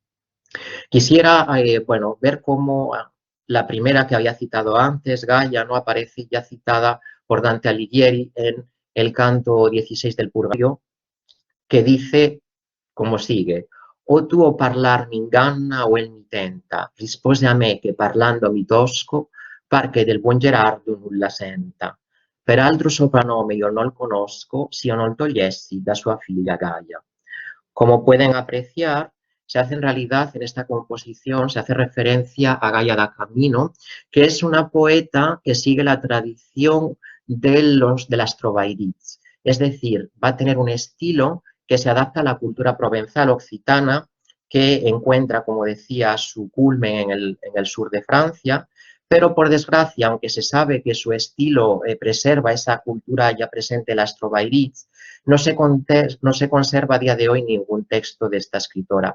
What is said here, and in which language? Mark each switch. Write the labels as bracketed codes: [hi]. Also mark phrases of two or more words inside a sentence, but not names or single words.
[es] Quisiera bueno, ver cómo la primera que había citado antes, Gaia, no aparece ya citada por Dante Alighieri en el canto 16 del Purgatorio, que dice como sigue: [it] o tu o parlar mi inganna o él mi tenta, rispose a me che parlando mi tosco, par che del buon Gerardo nulla senta. Per altro soprannome io non conosco, si io non togliessi da sua figlia Gaia. [es] Como pueden apreciar, se hace en realidad en esta composición, se hace referencia a Gaia da Camino, que es una poeta que sigue la tradición de las trovairits, es decir, va a tener un estilo que se adapta a la cultura provenzal occitana, que encuentra, como decía, su culmen en el sur de Francia, pero por desgracia, aunque se sabe que su estilo preserva esa cultura ya presente en las trovairits, no se conserva a día de hoy ningún texto de esta escritora.